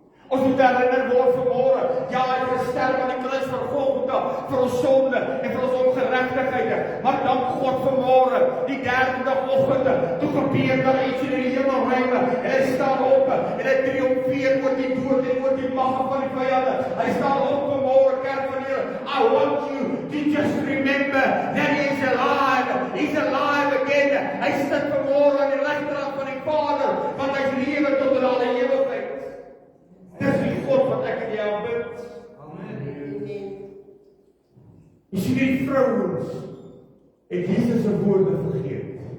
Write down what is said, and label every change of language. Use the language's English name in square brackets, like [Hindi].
[Afrikaans] Ons moet herinner word vanmôre, ja, hy het gesterf aan die kruis vir Golgotha, vir ons sonde en vir ons ongeregtighede. Maar dank God vanmôre, die derde dagoggend, toe gebeur daar iets in die hemelruime. En hy staan op en hy triomfeer oor die dood en oor die mag van die vyande. Hy staan op vanmôre, kerk van die Here. [English] I want you to just remember that he is alive. He's alive again. [Afrikaans] Hy sit vanmôre aan die regterkant van die Vader, want hy lewe tot in alle ewigheid. Dis die God wat ek in jou aanbid. Amen. Jy sien die vrouens het Jesus se woorde vergeet.